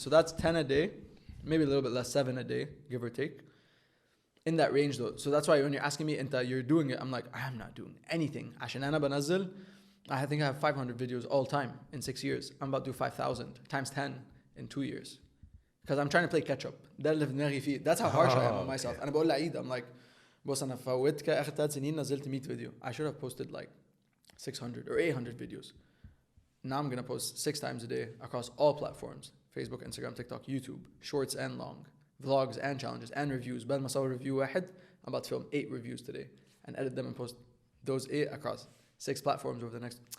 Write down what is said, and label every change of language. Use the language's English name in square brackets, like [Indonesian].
[English] So that's 10 a day, maybe a little bit less, 7 a day, give or take. In that range though. So that's why when you're asking me, you're doing it, I'm like, I'm not doing anything. [Arabic] عشان أنا بنزل, [English] I think I have 500 videos all time in 6 years. I'm about to do 5,000 times 10 in 2 years. Because I'm trying to play catch up. [Arabic] ده اللي في دماغي فيه. [English] That's how harsh I am on myself. [Arabic] أنا بقول لعيد, [English] I'm like, [Arabic] بص أنا فوتت كده آخر 3 سنين نزلت 100 فيديو. [English] I should have posted like 600 or 800 videos. Now I'm gonna post 6 times a day across all platforms: Facebook, Instagram, TikTok, YouTube, shorts and long, vlogs and challenges and reviews. [Arabic] بدل ما أصور review واحد, [English] I'm about to film 8 reviews today and edit them and post those 8 across 6 platforms over the next.